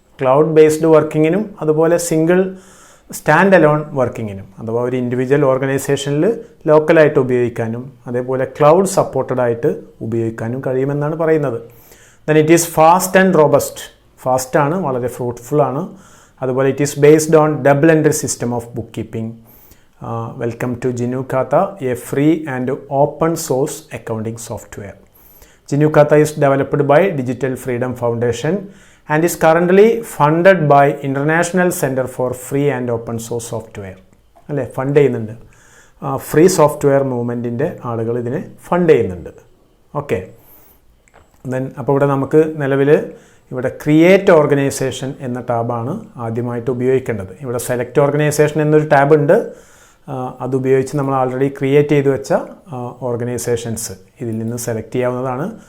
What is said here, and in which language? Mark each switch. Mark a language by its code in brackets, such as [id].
[ml] Cloud based വർക്കിങ്ങിനും അതുപോലെ single stand alone വർക്കിങ്ങിനും, അഥവാ ഒരു ഇൻഡിവിജ്വൽ ഓർഗനൈസേഷനിൽ ലോക്കലായിട്ട് ഉപയോഗിക്കാനും അതേപോലെ ക്ലൗഡ് സപ്പോർട്ടഡ് ആയിട്ട് ഉപയോഗിക്കാനും കഴിയുമെന്നാണ് പറയുന്നത്. [en] Then it is fast and robust. [ml] ഫാസ്റ്റാണ്, വളരെ ഫ്രൂട്ട്ഫുൾ ആണ്. [en] അതുപോലെ it is based on double entry system of book keeping. Welcome to GNU Khata, a free and open source accounting software. GNU Khata is developed by digital freedom foundation and is currently funded by International Center for Free and Open Source Software. [ml] അല്ലേ, fund ചെയ്യുന്നുണ്ട്. Free software മൂവ്മെൻറ്റിൻ്റെ ആളുകൾ ഇതിനെ fund ചെയ്യുന്നുണ്ട്. Okay, then അപ്പോൾ ഇവിടെ നമുക്ക് നിലവിൽ ഇവിടെ ക്രിയേറ്റ് ഓർഗനൈസേഷൻ എന്ന ടാബാണ് ആദ്യമായിട്ട് ഉപയോഗിക്കേണ്ടത്. ഇവിടെ സെലക്ട് ഓർഗനൈസേഷൻ എന്നൊരു ടാബ് ഉണ്ട്. അതുപയോഗിച്ച് നമ്മൾ ആൾറെഡി ക്രിയേറ്റ് ചെയ്ത് വെച്ച ഓർഗനൈസേഷൻസ് ഇതിൽ നിന്ന് സെലക്ട് ചെയ്യാവുന്നതാണ്.